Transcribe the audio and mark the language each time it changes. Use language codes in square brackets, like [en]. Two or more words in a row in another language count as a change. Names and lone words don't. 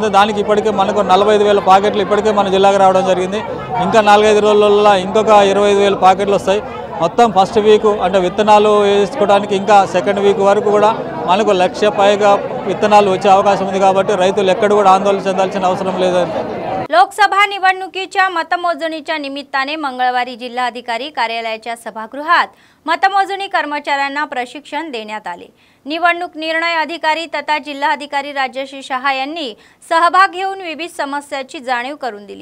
[te] దానికి ఇప్పటికే మనకు 45,000 ప్యాకెట్లు ఇప్పటికే మన జిల్లాకు రావడం జరిగింది. ఇంకా 4-5 రోజులలో ఇంకొక 25,000 ప్యాకెట్లు వస్తాయి. మొత్తం [en] first week [te] అంటే విత్తనాలు వేసుకోవడానికి ఇంకా [en] second week [te] వరకు కూడా మనకు 1,00,000 పైగా విత్తనాలు వచ్చే అవకాశం ఉంది. కాబట్టి రైతులు ఎక్కడ కూడా ఆందోళన చెందాల్సిన అవసరం లేదు. [mr] लोकसभा निवडणुकीच्या मतमोजणीच्या निमित्ताने मंगळवारी जिल्हाधिकारी कार्यालयाच्या सभागृहात मतमोजणी कर्मचाऱ्यांना प्रशिक्षण देण्यात आले। निवडणूक निर्णय अधिकारी तथा जिल्हाधिकारी राजश्री शहा यांनी सहभाग घेऊन विविध समस्यांची जाणीव करून दिली।